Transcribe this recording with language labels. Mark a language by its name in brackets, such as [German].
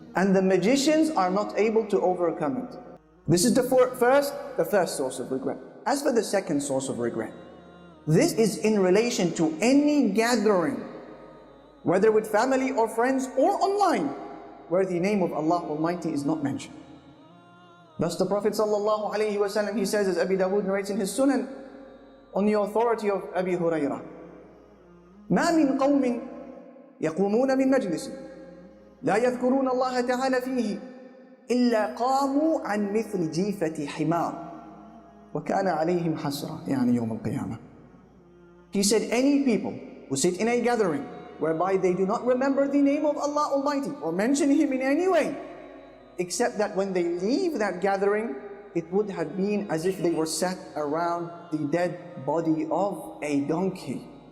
[English] And the magicians are not able to overcome it. This is the first source of regret. As for the second source of regret, this is in relation to any gathering, whether with family or friends or online, where the name of Allah Almighty is not mentioned. Thus the Prophet ﷺ, he says, as Abi Dawood narrates in his Sunan, on the authority of Abi Hurairah, [Arabic] ما من قوم يقومون من مجلس لا يذكرون الله تعالى فيه إلا قاموا عن مثل جيفة حمار وكان عليهم حسرة يعني يوم القيامة. [English] He said, any people who sit in a gathering whereby they do not remember the name of Allah Almighty or mention Him in any way, except that when they leave that gathering, it would have been as if they were sat around the dead body of a donkey.